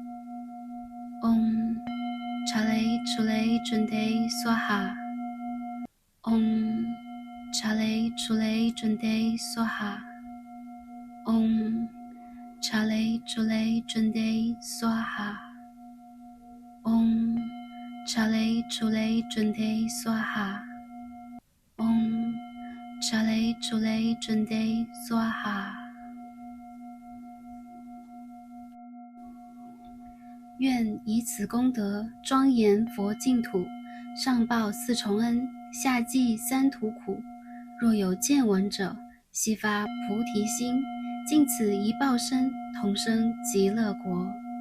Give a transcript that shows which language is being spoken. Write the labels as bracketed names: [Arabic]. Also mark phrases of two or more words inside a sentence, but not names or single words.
[Sanskrit] Om Chale Chule Junde Swaha Om Chale Chule Junde Swaha Om Chale Chule Junde Swaha Om Chale Chule Junde Swaha Om Chale Chule Junde Swaha。 [Chinese] 愿以此功德庄严佛净土，上报4重恩，下济3途苦。若有见闻者，悉发菩提心，尽此一报身，同生极乐国。